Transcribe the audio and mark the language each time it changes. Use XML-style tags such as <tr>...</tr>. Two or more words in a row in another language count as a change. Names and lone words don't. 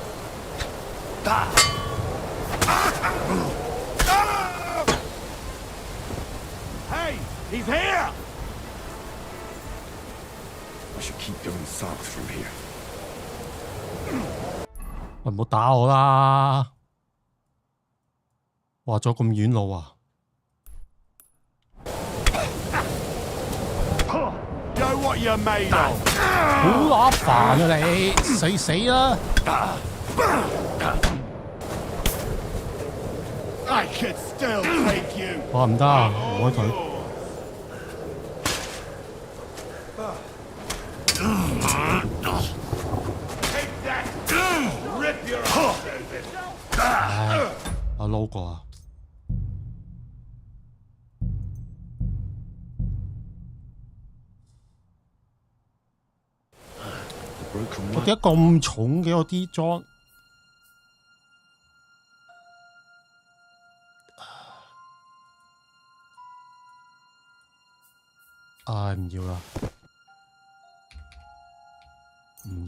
<en>Hey, he's here! We should keep going south from here.</en> <yue>喂，唔好打我啦！話咗咁遠路啊！</yue> <en>Show what you're made of!</en> <yue>好乸煩啊你！死啦！</yue> <en>I could still take you!</en> <yue>我唔得，唔可以退。</yue> <en>Take that! Rip your arms open!</en> <yue>唉，我撈過啊！ 我點解咁重嘅我啲裝？唉，唔要啦，唔</yue>